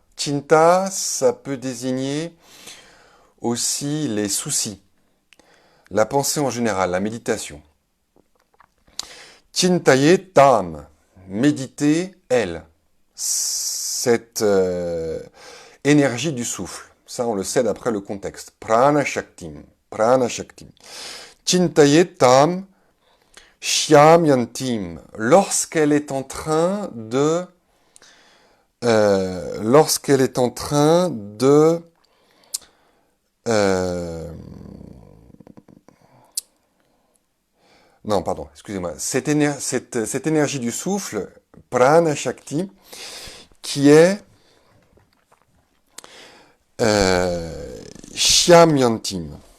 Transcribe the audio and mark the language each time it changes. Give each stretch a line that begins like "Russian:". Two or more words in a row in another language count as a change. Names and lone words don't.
French: Chinta, ça peut désigner aussi les soucis, la pensée en général, la méditation.
Sanskrit: चिन्तयेत् ताम्,
French: méditer, elle. Cette énergie du souffle. Ça, on le sait d'après le contexte.
Sanskrit: प्राण शक्तिम्। प्राण शक्तिम्. चिन्तये ताम् श्याम्यन्तिम्.
French: Lorsqu'elle est en train de... non, pardon, excusez-moi. Cette énergie du souffle,
Sanskrit: प्राण शक्ति,
French: qui est Shyamyantim.